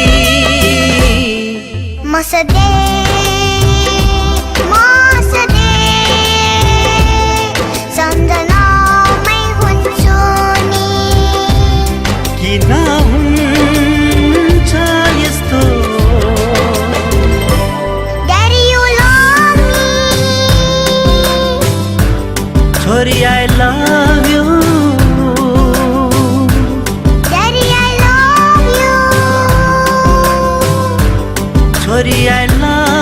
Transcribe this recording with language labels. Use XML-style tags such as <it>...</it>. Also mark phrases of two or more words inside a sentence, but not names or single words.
<ne>म सधैँ सम्झनामै हुन्छु नि। किन हुन्छ यस्तो,</ne> <en>Daddy, you love me. छोरी I love you। Daddy, I love you. छोरी I love</en>